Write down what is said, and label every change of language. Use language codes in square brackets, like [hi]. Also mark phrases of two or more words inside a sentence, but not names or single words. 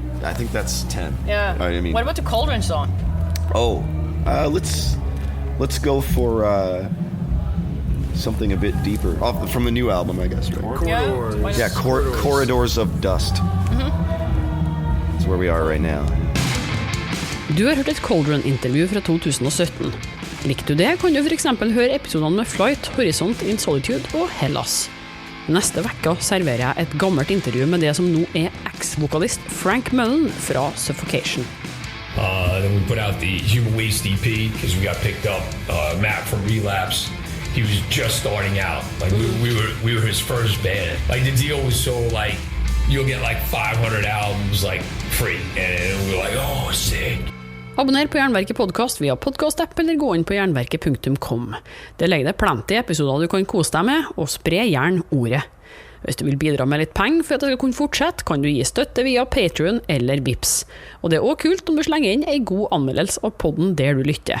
[en] I think that's 10. Yeah. I mean, what about the Cauldrons song? Oh, let's go for something a bit deeper. From the new album, I guess, right? Corridors. Yeah, Corridors of Dust. That's where we are right now. [no] Du har hørt et Cauldron-intervju fra 2017. Likte du det, kan du for eksempel høre episodene med Flight, Horizont, In Solitude og Hellas. Neste vekka serverer jeg et gammelt intervju med det som nå er ex-vokalist Frank Mullen fra Suffocation. [en] Then we put out the Human Waste EP because we got picked up. Matt from Relapse, he was just starting out. Like we were his first band. Like the deal was so like you'll get like 500 albums like free, and we were like, oh, sick. [no] Abonner på Jernverket podcast via podcast-app eller gå inn på jernverket.com. Det legger deg plenty episoder du kan kose deg med, og spre gjerne ordet. Hvis du vil bidra med litt penger for at det skal kunne fortsette, kan du gi støtte via Patreon eller Vips. Og det er også kult om du slenger inn en god anmeldelse av podden der du lytter.